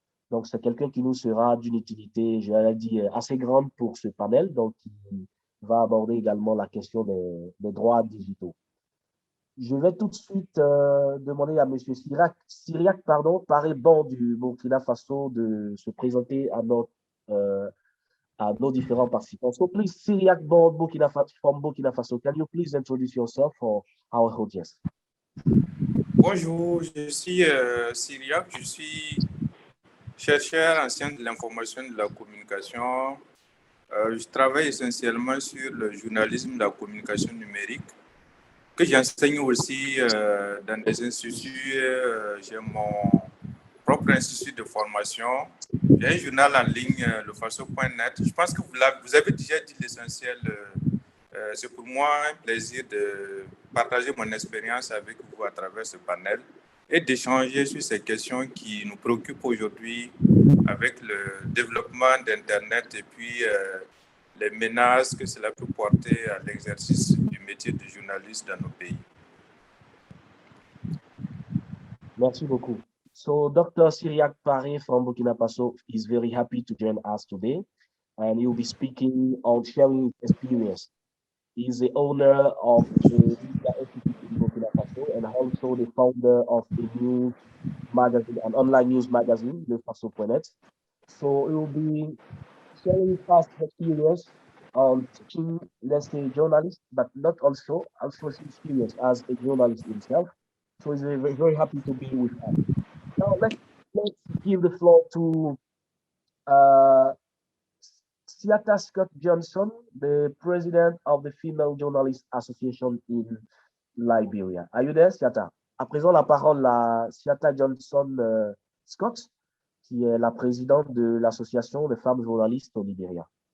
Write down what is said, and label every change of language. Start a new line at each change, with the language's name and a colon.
French: Donc, c'est quelqu'un qui nous sera d'une utilité, je l'ai dit, assez grande pour ce panel, donc qui va aborder également la question des droits digitaux. Je vais tout de suite demander à M. Syriac Paré Bon du Burkina Faso de se présenter à nos différents participants.
English: So please, Syriac Bon from Burkina Faso, can you please introduce yourself for our audience?
French: Bonjour, je suis Syriac, je suis chercheur ancien de l'information et de la communication. Je travaille essentiellement sur le journalisme de la communication numérique, que j'enseigne aussi dans des instituts. J'ai mon propre institut de formation. J'ai un journal en ligne, le faso.net. Je pense que vous avez déjà dit l'essentiel. C'est pour moi un plaisir de partager mon expérience avec vous à travers ce panel et d'échanger sur ces questions qui nous préoccupent aujourd'hui avec le développement d'Internet et puis les menaces que cela peut porter à l'exercice du métier de journaliste dans nos pays. Merci beaucoup.
English: So Dr. Syriac Paré from Burkina Faso is very happy to join us today, and he will be speaking on sharing experience. He's the owner of a media institute in Burkina Faso and also the founder of a news magazine, an online news magazine, lefaso.net. So he will be sharing his past experience on teaching, let's say, journalists, but not also his experience as a journalist himself. So he's very, very happy to be with us. Now let's give the floor to uh, Siata Scott Johnson, the president of the Female Journalists Association in Liberia. Are you there, Siata?
French: À présent, la parole à Siata Johnson Scott, qui est la présidente de l'Association des femmes journalistes au Libéria.